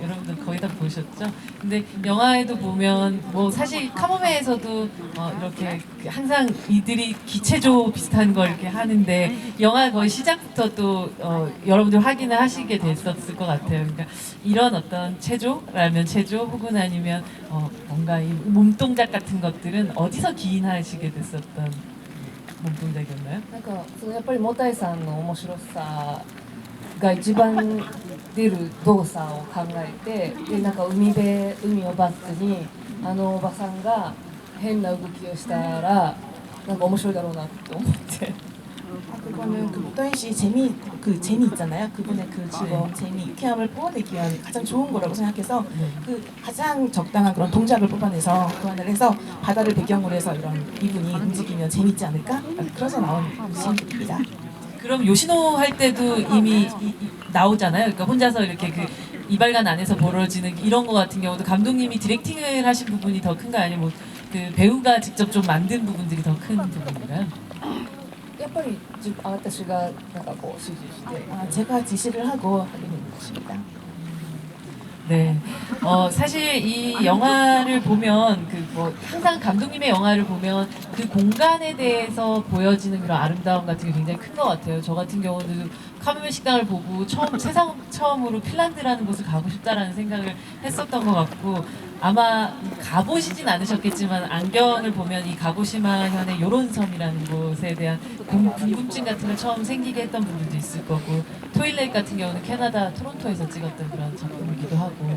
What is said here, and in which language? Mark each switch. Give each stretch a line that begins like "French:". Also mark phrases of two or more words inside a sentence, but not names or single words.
Korean: 여러분들 거의 다 보셨죠? 근데 영화에도 보면 뭐 사실 카모메에서도 이렇게 항상 이들이 기체조 비슷한 걸 이렇게 하는데 영화 거의 시작부터 또 여러분들 확인을 하시게 됐었을 것 같아요. 그러니까 이런 어떤 체조라면 체조 혹은 아니면 뭔가 이 몸동작 같은 것들은 어디서 기인하시게 됐었던 몸동작이었나요?
Japanese: なんかやっぱりモタイさんの面白さが一番出る動作を考えて、でなんか海をバックにおばさんが変な動きをしたらなんか面白いだろうなって思って。
Korean: 그거는 그 모타이 씨 재미 있잖아요. 그분의 그 즐거움, 재미, 유쾌함을 뽑아내기 위한 가장 좋은 거라고 생각해서 그 가장 적당한 그런 동작을 뽑아내서 교환을 해서 바다를 배경으로 해서 이런 이분이 움직이면 재밌지 않을까? 그래서 나온 시입니다. 그럼 요시노 할 때도 이미 나오잖아요. 그러니까 혼자서 이렇게 그 이발관 안에서 벌어지는 이런 거 같은 경우도 감독님이 디렉팅을 하신 부분이 더 큰가요? 아니면 뭐 그 배우가 직접 좀 만든 부분들이 더 큰 부분인가요?
Japanese: やっぱり私がなんかこう指示して。
Korean: 제가 지시를 하고 하게 된 것입니다. 네. 사실 이 영화를 보면 항상 감독님의 영화를 보면 그 공간에 대해서 보여지는 그런 아름다움 같은 게 굉장히 큰 것 같아요. 저 같은 경우는 카르멘 식당을 보고 세상 처음으로 핀란드라는 곳을 가고 싶다라는 생각을 했었던 것 같고, 아마 가보시진 않으셨겠지만 안경을 보면 이 가고시마 현의 요론섬이라는 곳에 대한 궁금증 같은 걸 처음 생기게 했던 분들도 있을 거고, 토일렛 같은 경우는 캐나다 토론토에서 찍었던 그런 작품이기도 하고.